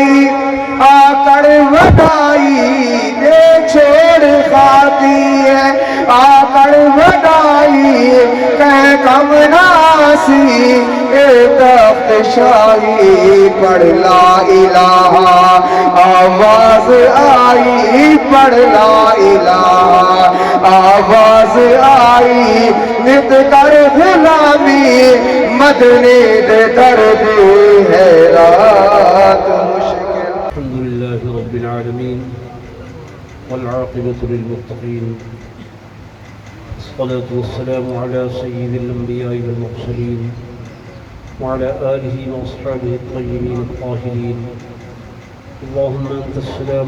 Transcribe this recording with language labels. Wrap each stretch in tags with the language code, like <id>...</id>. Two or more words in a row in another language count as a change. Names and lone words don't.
<pa>آکڑ وڈائی دے چھوڑ خاکی آکڑ وڈائی کہہ کم ناسی اے تخت شاہی پڑھ</pa> <ar>لا الہ</ar> <pa>آواز آئی پڑھ</pa> <ar>لا الہ</ar> <pa>آواز آئی نت کر غلامی مدنی دے کر دی ہے رات</pa> <ar>الحمد لله رب العالمين والعاقبة للمتقين الصلاة والسلام على سيد الأنبياء والمرسلين وعلى آله وأصحابه الطيبين الطاهرين اللهم أنت السلام</ar>